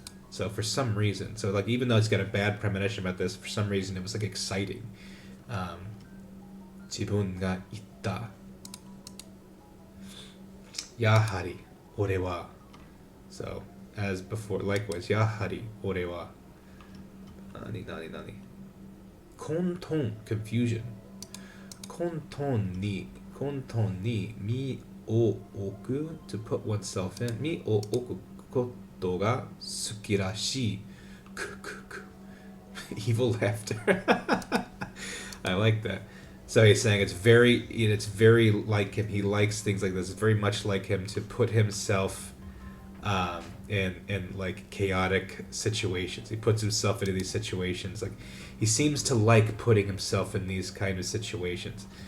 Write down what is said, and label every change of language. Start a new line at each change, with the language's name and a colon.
English: So for some reason, so like even though it's got a bad premonition about this, for some reason it was like exciting.
Japanese: 自分がいた やはり俺は
English: so as before likewise
Japanese: やはり俺は 何 混沌
English: confusion
Japanese: 混沌に身を置く
English: to put oneself in
Japanese: 身を置くことが好きらしい
English: evil laughter. I like that. So he's saying it's very like him. He likes things like this. It's very much like him to put himself in like chaotic situations. He puts himself into these situations. Like he seems to like putting himself in these kind of situations.